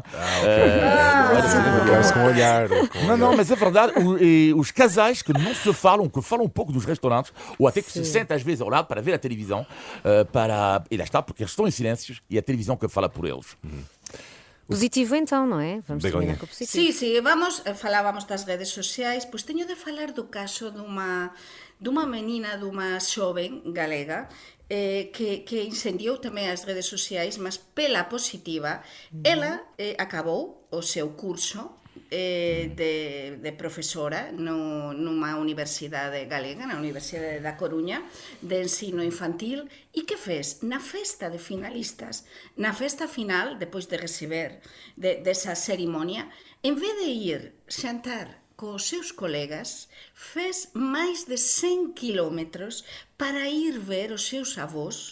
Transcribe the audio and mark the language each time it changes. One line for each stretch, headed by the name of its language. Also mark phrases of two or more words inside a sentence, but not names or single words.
Portuguese: Olhar-se com o olhar. Não, mas é verdade, os casais que não se falam, que falam um pouco nos restaurantes, ou até que se sentem às vezes ao lado para ver a televisão, e lá está, porque eles estão em silêncios e a televisão que fala por eles. Positivo então, não é? Vamos Begonha. terminar com o positivo.
Galician: Sí, falábamos das redes sociais, pois teño de falar do caso dunha menina, dunha xoven galega, que incendiou tamén as redes sociais, mas pela positiva. Ela acabou o seu curso de profesora nunha universidade galega, na Universidade da Coruña, de ensino infantil, e que fez na festa de finalistas, na festa final, depois de receber desa cerimonia, en vez de ir xantar cos seus colegas, fez máis de 100 kilómetros para ir ver os seus avós